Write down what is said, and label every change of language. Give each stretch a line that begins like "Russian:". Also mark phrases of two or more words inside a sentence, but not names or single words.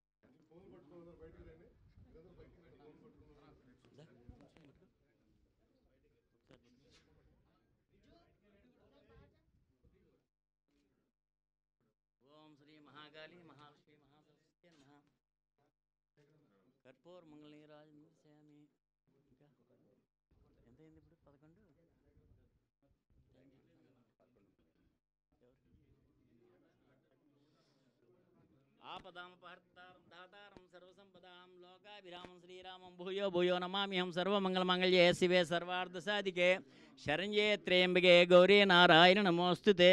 Sanskrit: श्री महाकाली महालक्ष्मी महासरस्वती नमः कर्पूर मंगलनीराज श्यामी
Telugu: ఇంకా ఎంత అయింది ఇప్పుడు 11
Sanskrit: आपदामपहर्तारं दातारं सर्वसंपदां लोकाभिरामं श्रीरामं भूयो भूयो नमाम्यहं सर्वमंगलमांगल्ये शिवे सर्वार्धसाधिके शरण्ये त्र्यंबके गौरी नारायण नमोस्तुते।